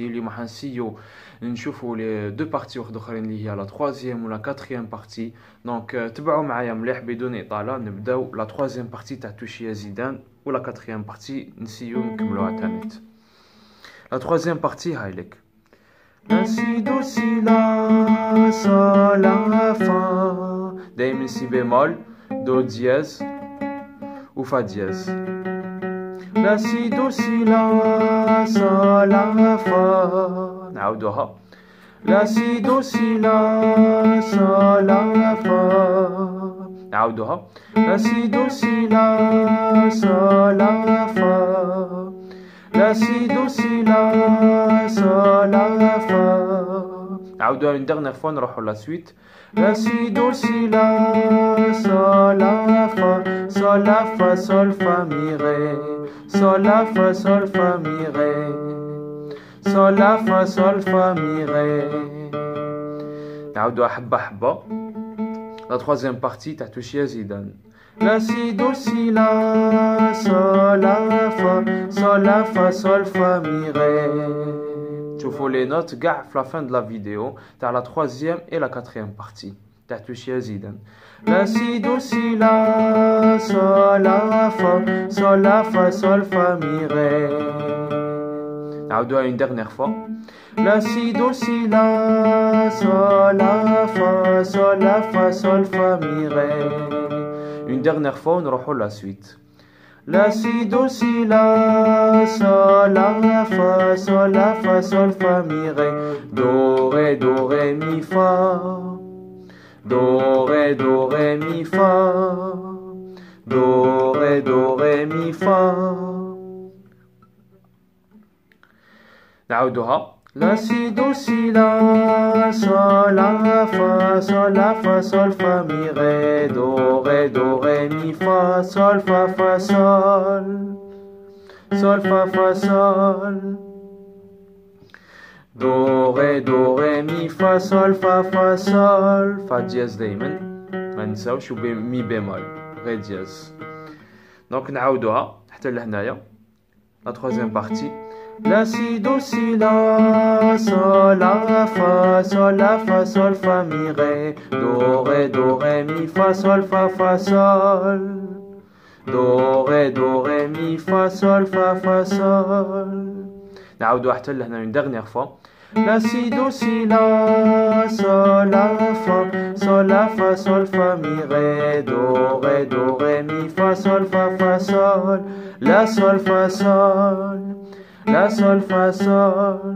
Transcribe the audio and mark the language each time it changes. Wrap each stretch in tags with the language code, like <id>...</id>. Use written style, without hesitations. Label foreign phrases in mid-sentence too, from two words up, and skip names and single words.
<ar>اليوم راح نشوفوا</ar> <fr>les deux parties</fr> <ar>واحد اخرين اللي هي</ar> <fr>la troisième</fr> <ar>ولا</ar> <fr>quatrième partie.</fr> <ar>دونك تبعوا معايا مليح بدون اطالة. نبداو</ar> <fr>la troisième partie</fr> <ar>تاع توشية زيدان ولا</ar> <fr>quatrième partie</fr> <ar>نسيو نكملوها تانيت.</ar> <fr>la troisième partie</fr> <ar>هاي لك</ar> <fr>La si do si la sol la fa</fr> <ar>دايما</ar> <fr>si bémol do dièse</fr> <ar>و</ar> <fr>fa dièse. la si do si la sol la fa نعاودوها. la si do si la sol la fa نعاودوها. la si do si la sol la fa La si do si la sol la fa. نعاودوها une dernière fois نروحو la suite. La si do si la sol la fa sol fa mi ré sol la fa sol fa mi ré sol la fa sol fa mi ré.</fr> <ar>نعاودوها حبة حبة.</ar> <fr>La troisième partie</fr> <ar>تاع توشية زيدان.</ar> <fr>La si do si la sol la fa sol fa mi ré. تشوفوا les notes</fr> <ar>كاع في</ar> <fr>la fin de la vidéo تاع la troisième et la quatrième partie</fr> <ar>تاع توشية زيدان.</ar> <fr>La si do si la sol la fa sol fa mi ré. نعاودوها une dernière fois. La si do si la sol la fa sol fa mi ré. Une dernière fois, on reprend la suite. La si do si la sol la fa sol fa mi ré do ré mi fa do ré mi fa do ré mi fa.</fr> <ar>نعاودوها.</ar> <fr>La si do si la sol la fa sol fa mi ré do ré mi fa sol fa sol fa sol do ré mi fa sol fa</fr> <ar>دياز دايما ما نساوش مي بيمول غير دياز. دونك نعاودوها حتى لهنايا</ar> <fr>لا troisième partie. La si do si la sol la fa sol fa mi ré do ré mi fa sol sol do ré mi fa sol sol.</fr> <ar>نعاودو حتى لهنا</ar> <fr>une dernière fois. La si do si la sol la fa sol fa mi ré do ré mi fa sol sol la sol fa sol La sol fa sol.</fr>